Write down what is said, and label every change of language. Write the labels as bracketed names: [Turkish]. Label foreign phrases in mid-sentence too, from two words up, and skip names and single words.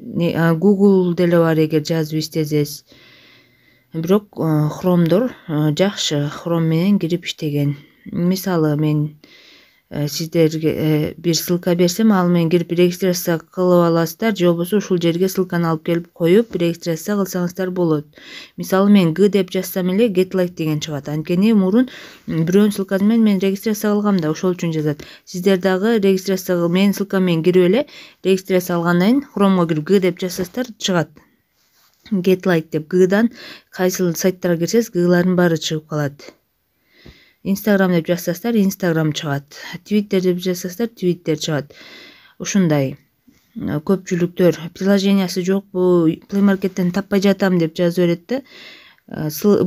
[Kyrgyz] Google деле бар эгер жазып иштесеңиз. Бирок Chrome'дор жакшы, Chrome менен кирип иштеген. Мисалы мен сиздерге бир ссылка берсем, ал менен кирип регистрация кылып аласыздар, же болбосо ушул жерге ссылканы алып келип коюп регистрация кылсаңыздар болот. Мисалы мен G деп жазсам эле [English] get like [Kyrgyz] деген чыгат. Анткени мурун бирөөнүн ссылкасы менен мен регистрация кылгам да, ошол үчүн жазат. Сиздер дагы регистрация менин ссылкам менен кирип эле регистрация алгандан кийин Chrome'го кирип G деп жазсаңыздар чыгат. [English] Get like [Kyrgyz] деп G'дан кайсыл сайттарга кирсеңиз G'лардын баары чыгып калат. Instagram деп жазсаңыздар Instagram чыгат. Twitter деп жазсаңыздар Twitter чыгат. Ушундай көпчүлүктөр приложениясы жокпу, Play Market'тен таппай жатам деп жазып берет да.